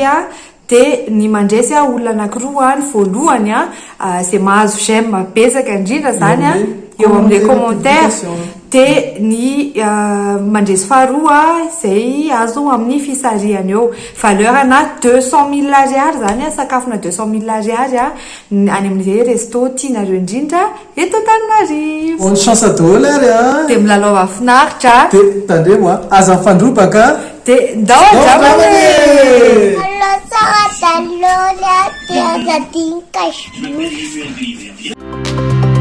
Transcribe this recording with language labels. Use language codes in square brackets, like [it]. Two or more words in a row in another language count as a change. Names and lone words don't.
[mg] dia ny mandresy olona anakiroa ny voalohany izay mahazo j'aime betsaka indrindra zany eo amin'ilay commentaire dia ny mandresy faharoa izay azo amin'ny fisarihana eo valeurana 200 000 ariary zany sakafona 200 000 ariary any amin'izay resto tianareo indrindra eto Antananarivo. [fr] Bonne chance à [mg] daholo ary dia milalao mahafinaritra dia tandremo aza mifandrombaka dia ndao andramane. [it] Allora, sarà da allora ti ha dato in cascio.